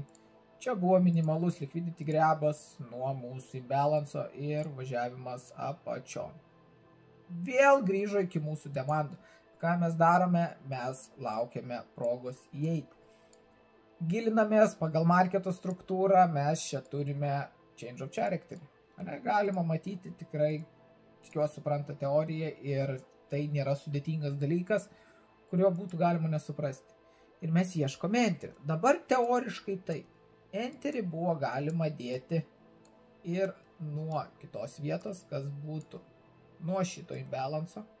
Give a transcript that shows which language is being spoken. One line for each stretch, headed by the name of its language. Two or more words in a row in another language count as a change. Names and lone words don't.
Lithuanian: Čia buvo minimalus liquidity grebas nuo mūsų imbalanso ir važiavimas apačion. Vėl grįžo iki mūsų demandų. Ką mes darome? Mes laukiame progos įeiti. Gilinamės pagal marketo struktūrą, mes čia turime
English: change of character.
Lithuanian: Galima matyti, tikrai, tikiuosi supranta teoriją ir tai nėra sudėtingas dalykas, kurio būtų galima nesuprasti. Ir mes ieškome enterį. Dabar teoriškai tai. Enterį buvo galima dėti ir nuo kitos vietos, kas būtų nuo šito imbalanso.